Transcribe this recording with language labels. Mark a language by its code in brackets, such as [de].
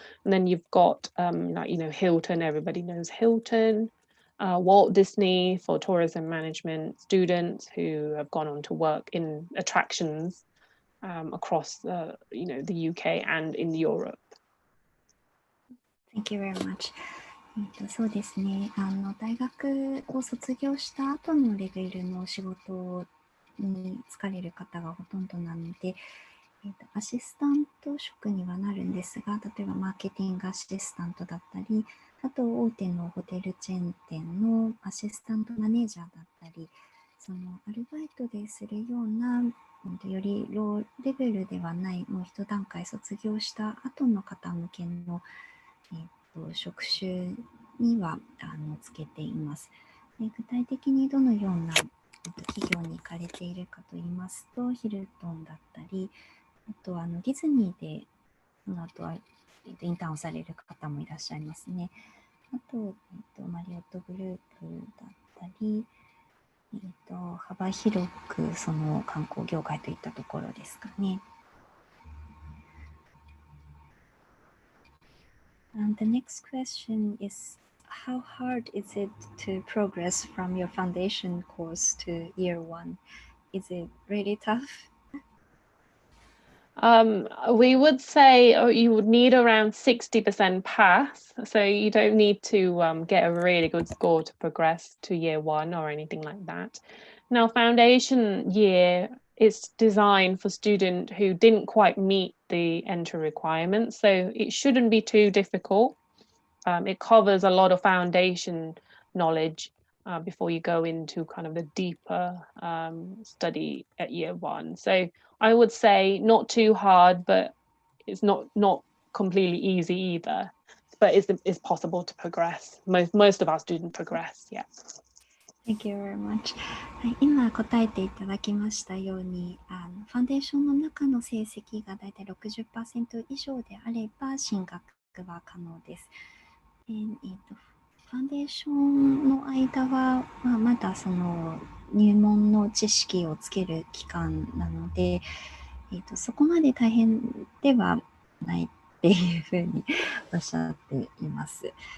[en] And then you've got Hilton. Everybody knows Hilton. Walt Disney for tourism management, students who have gone on to work in attractions across the UK and in Europe. Thank you very much. [ja] そうですね。大学を卒業した後のレベルの仕事に就かれる方がほとんどなので、アシスタント職にはなるんですが、例えばマーケティングアシスタントだったり、あと大手のホテルチェーン店のアシスタントマネージャーだったり、そのアルバイトでするような、よりローレベルではない、もう一段階卒業した後の方向けの、職種にはつけています。で、具体的にどのような企業に行かれているかといいますと、ヒルトンだったり、あとはディズニーで、その後はインターンをされる方もいらっしゃいますね。あと、マリオットグループだったり、幅広くその観光業界といったところですかね。 [en] The next question is, how hard is it to progress from your foundation course to year one? Is it really tough? We would say you would need around 60% pass. So you don't need to get a really good score to progress to year one or anything like that. Now, foundation year is designed for students who didn't quite meet the entry requirements. So it shouldn't be too difficult. It covers a lot of foundation knowledge before you go into kind of the deeper study at year one. So I would say not too hard, but it's not completely easy either. But it's possible to progress. Most of our students progress, yeah. Thank you very much. [ja] はい、今答えていただきましたように、ファンデーションの中の成績がだいたい 60% 以上であれば進学は可能です。ファンデーションの間は、まだその入門の知識をつける期間なので、そこまで大変ではないっていうふうにおっしゃっています。